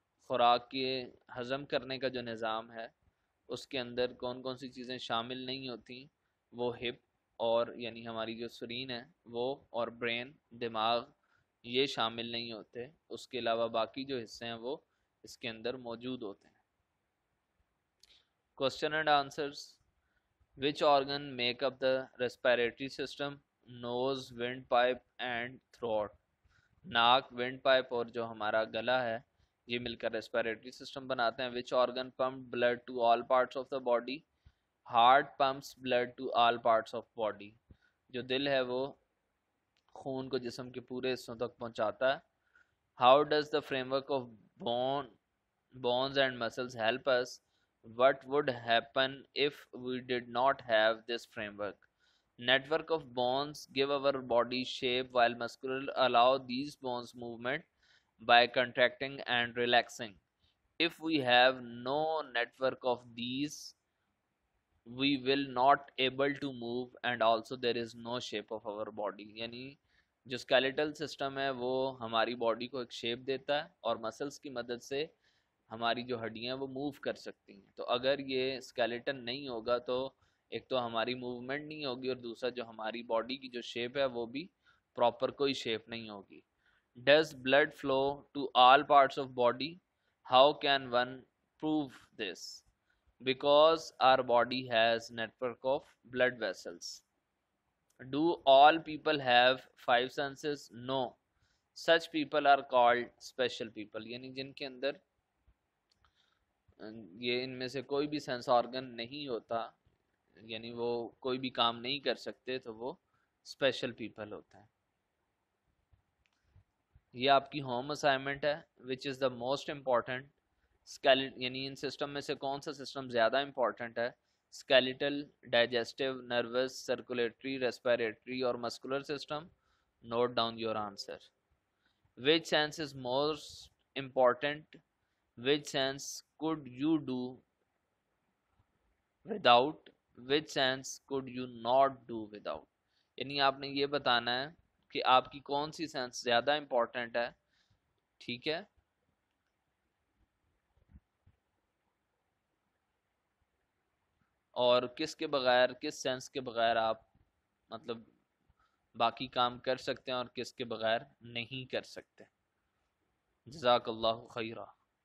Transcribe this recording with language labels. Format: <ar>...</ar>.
<ur>خوراک کے ہضم کرنے کا جو نظام ہے اس کے اندر کون کون سی چیزیں شامل نہیں ہوتی، وہ ہپ اور یعنی ہماری جو سرین ہے وہ، اور برین دماغ، یہ شامل نہیں ہوتے. اس کے علاوہ باقی جو حصے ہیں وہ اس کے اندر موجود ہوتے ہیں.</ur> <en>Question and answers. Which organ make up the respiratory system? Nose, windpipe and throat.</en> <ur>ناک، ونڈ پائپ اور جو ہمارا گلا ہے یہ مل کر ریسپیریٹری سسٹم بناتے ہیں.</ur> <en>Which organ pump blood to all parts of the body? Heart pumps blood to all parts of body.</en> <ur>جو دل ہے وہ خون کو جسم کے پورے حصوں تک پہنچاتا ہے.</ur> <en>How does the framework of bones and muscles help us? What would happen if we did not have this framework? Network of bones give our body shape while muscular allow these bones movement by contracting and relaxing. If we have no network of these, we will not able to move and also there is no shape of our body.</en> <ur>یعنی جو skeletal system ہے وہ ہماری body کو ایک shape دیتا ہے اور مسلس کی مدد سے ہماری جو ہڈیاں وہ موو کر سکتی ہیں. تو اگر یہ اسکیلیٹن نہیں ہوگا تو ایک تو ہماری موومنٹ نہیں ہوگی اور دوسرا جو ہماری باڈی کی جو شیپ ہے وہ بھی پراپر کوئی شیپ نہیں ہوگی.</ur> <en>Does blood flow to all parts of body? How can one prove this? Because our body has network of blood vessels. Do all people have five senses? No. Such people are called special people.</en> <ur>یعنی جن کے اندر یہ ان میں سے کوئی بھی sense organ نہیں ہوتا، یعنی وہ کوئی بھی کام نہیں کر سکتے، تو وہ اسپیشل پیپل ہوتے ہیں. یہ آپ کی ہوم اسائنمنٹ ہے.</ur> <en>which is the most important</en> <ur>یعنی ان سسٹم میں سے کون سا سسٹم زیادہ امپورٹنٹ ہے؟ Skeletal, digestive, nervous, circulatory, respiratory اور muscular system.</ur> <en>Note down your answer. Which sense is most important? Which sense could you do without? which sense could you not do without?</en> <ur>یعنی آپ نے یہ بتانا ہے کہ آپ کی کون سی سینس زیادہ امپورٹنٹ ہے. ٹھیک ہے، اور کس کے بغیر، کس سینس کے بغیر آپ مطلب باقی کام کر سکتے ہیں اور کس کے بغیر نہیں کر سکتے. جزاک اللہ خیرہ.</ur>